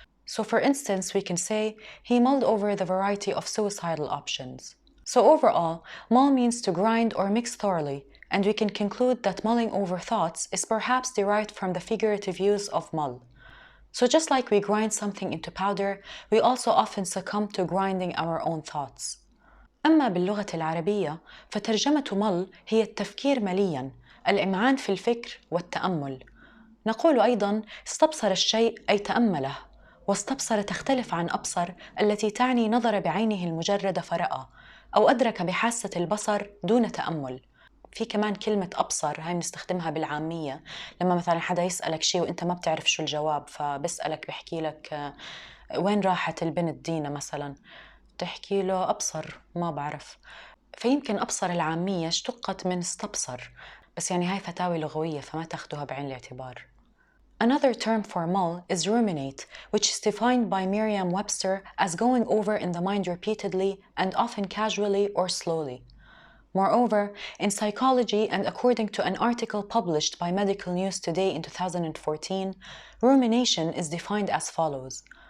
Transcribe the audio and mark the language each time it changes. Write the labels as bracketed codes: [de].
[en] So for instance, we can say, he mulled over the variety of suicidal options. So overall, mull means to grind or mix thoroughly, and we can conclude that mulling over thoughts is perhaps derived from the figurative use of mull. So just like we grind something into powder, we also often succumb to grinding our own thoughts. [ar] أما باللغة العربية فترجمة مل هي التفكير ملياً، الإمعان في الفكر والتأمل. نقول أيضاً استبصر الشيء أي تأمله، واستبصر تختلف عن أبصر التي تعني نظر بعينه المجردة فرأى، أو أدرك بحاسة البصر دون تأمل. في كمان كلمة أبصر هاي بنستخدمها بالعامية لما مثلا حدا يسألك شيء وإنت ما بتعرف شو الجواب، فبسألك بحكي لك وين راحت البنت دينا مثلا، تحكي له أبصر ما بعرف. فيمكن أبصر العامية اشتقت من استبصر، بس يعني هاي فتاوي لغوية فما تاخدوها بعين الاعتبار. [en] Another term for mull is ruminate, which is defined by Merriam-Webster as going over in the mind repeatedly and often casually or slowly. Moreover, in psychology and according to an article published by Medical News Today in 2014, rumination is defined as follows.